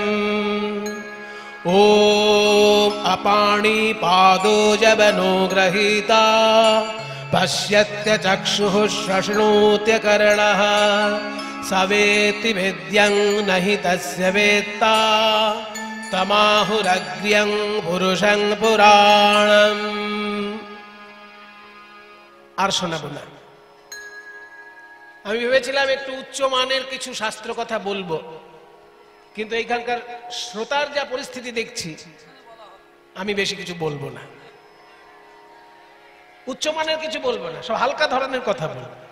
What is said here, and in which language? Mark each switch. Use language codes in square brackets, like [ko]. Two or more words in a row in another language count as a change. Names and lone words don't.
[sa] ॐ अपाणिपादो जवनो गृहीता पश्यत्य चक्षुः शृणोत्यकर्णः स वेत्ति वेद्यं न हि तस्य वेत्ता तमाहुरग्र्यं पुरुषं पुराणम्। [bn] আর শোনাবো না। আমি ভেবেছিলাম একটু উচ্চ মানের কিছু শাস্ত্র কথা বলবো, কিন্তু এইখানকার শ্রোতার যা পরিস্থিতি দেখছি আমি বেশি কিছু বলবো না, উচ্চ মানের কিছু বলবো না, সব হালকা ধরনের কথা বলবো।